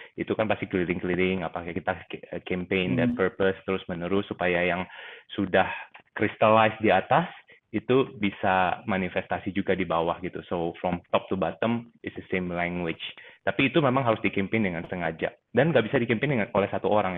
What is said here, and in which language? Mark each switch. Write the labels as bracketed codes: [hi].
[id] Itu kan pasti keliling-keliling, apakah kita campaign [en] that purpose [id] terus menerus supaya yang sudah crystallize di atas itu bisa manifestasi juga di bawah gitu. [en] So from top to bottom is the same language. [id] Tapi itu memang harus dicampaign dengan sengaja dan nggak bisa dicampaign oleh satu orang.